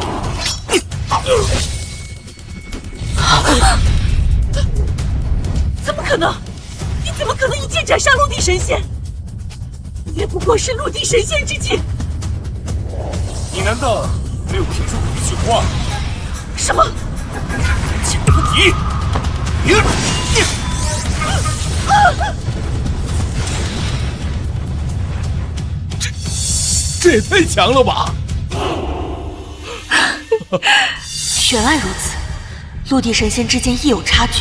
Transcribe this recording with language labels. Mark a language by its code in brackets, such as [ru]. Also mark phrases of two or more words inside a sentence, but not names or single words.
[zh] 怎麼可能？你怎麼可能一劍斬殺陸地神仙？也不過是陸地神仙之境。你難道沒有聽說過一句話？什麼？请得敌。这也太强了吧！原来如此，陆地神仙之间亦有差距。